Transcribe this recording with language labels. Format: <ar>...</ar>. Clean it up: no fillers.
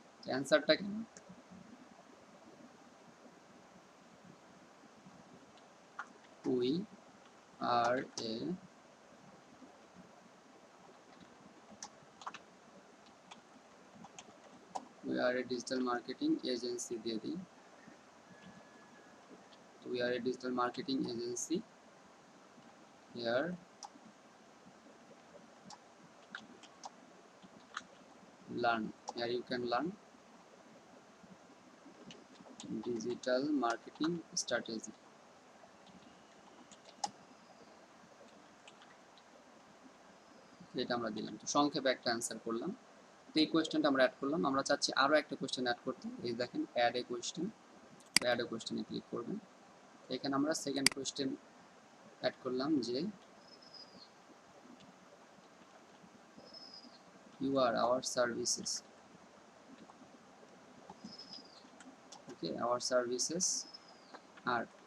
<bn>অ্যান্সারটা কেন,</bn> <en>we are a digital marketing agency</en> <bn>দিয়ে দিই।</bn> <en>we are a digital marketing agency here here you can learn digital marketing strategy।</en> <bn>এটা আমরা দিলাম, তো সংক্ষেপে একটা অ্যান্সার করলাম। তো এই কোয়েশ্চেনটা আমরা অ্যাড করলাম। আমরা চাচ্ছি আরও একটা কোয়েশ্চেন অ্যাড করতে, এই দেখেন add a question, add a কোয়েশ্চেনে click করবেন। এখানে আমরা সেকেন্ড কোয়েশ্চেন অ্যাড করলাম যে</bn> <en>you are our services, okay our services are।</en>